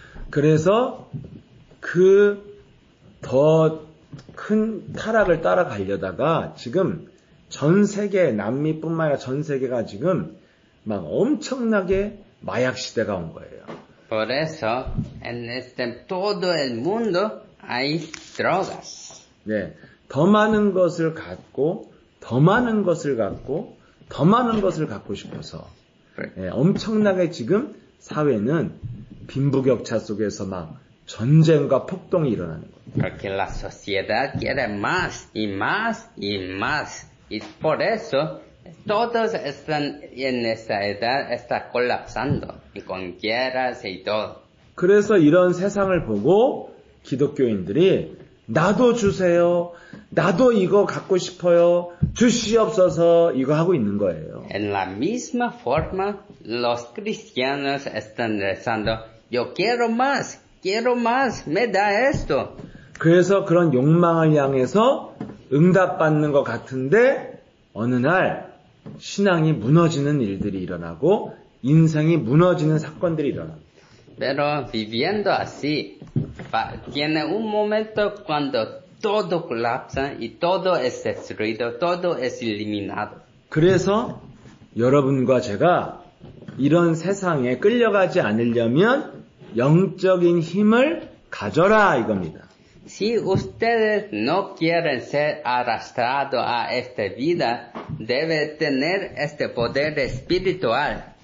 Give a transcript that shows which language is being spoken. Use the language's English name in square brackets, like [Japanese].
[Korean] 그래서 그 더 큰 타락을 따라가려다가 지금 전 세계, 남미뿐만 아니라 전 세계가 지금 막 엄청나게 마약 시대가 온 거예요. [Spanish] Por eso, en todo el mundo hay drogas. [Korean] 네, 더 많은 것을 갖고, 더 많은 것을 갖고, 더 많은 것을 갖고 싶어서 네, 엄청나게 지금 사회는 빈부격차 속에서 막 전쟁과 폭동이 일어나는 거예요. [Spanish] Porque la sociedad quiere más y más y más. Y por eso todos están en esta edad, está colapsando y con guerras y todo. [Korean] 그래서 이런 세상을 보고 기독교인들이 나도 주세요. 나도 이거 갖고 싶어요. 주시옵소서 이거 하고 있는 거예요. [Spanish] En la misma forma, los cristianos están rezando, yo quiero más, me da esto. [Korean] 그래서 그런 욕망을 향해서 응답받는 것 같은데 어느 날 신앙이 무너지는 일들이 일어나고 인생이 무너지는 사건들이 일어납니다. [Spanish] Pero viviendo así, tiene un momento cuando todo colapsa y todo es destruido, todo es eliminado. [Korean] 그래서 여러분과 제가 이런 세상에 끌려가지 않으려면 영적인 힘을 가져라 이겁니다. [Spanish] Si ustedes no quieren ser arrastrados a esta vida, deben tener este poder espiritual.